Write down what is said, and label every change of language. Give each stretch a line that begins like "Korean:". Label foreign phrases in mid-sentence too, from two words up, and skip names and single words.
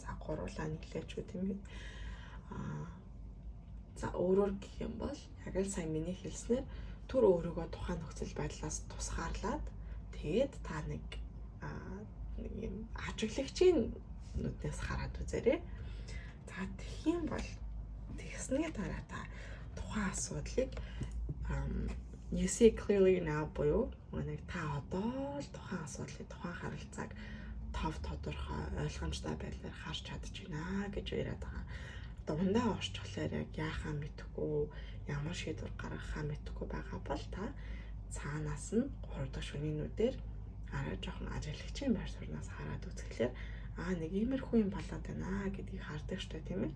Mongolian: За гуруулаа нэглээч үү тийм ээ. За өөрөөр гэх юм бол яг л сайн миний хэлснээр түр өөрийгөө тухайн нөхцөл байдлаас тусгаарлаад тэгээд та нэг юм ажиглагчийн нүднээс хараад үзээрэй. За тэгхийн бол тэгсний дараа та тухайн асуудлыг
English: you see clearly now
Mongolian: буюу нэг та одоо л тухайн асуудлыг тухайн харилцааг тав тодорхой ойлгомжтой байдлаар харж чадчихна гэж яриад байгаа. Дундаа орчихлоор яг яахаа мэдэхгүй, ямар шийдвэр гаргахаа мэдэхгүй байгаа бол та цаанаас нь 3 дахь шөнийн нүдээр арай жоохон ажиглагчийн байр сууриас хараад үзэхлээр нэг иймэрхүү юм болоод байна гэдгийг хардаг штэ тийм ээ.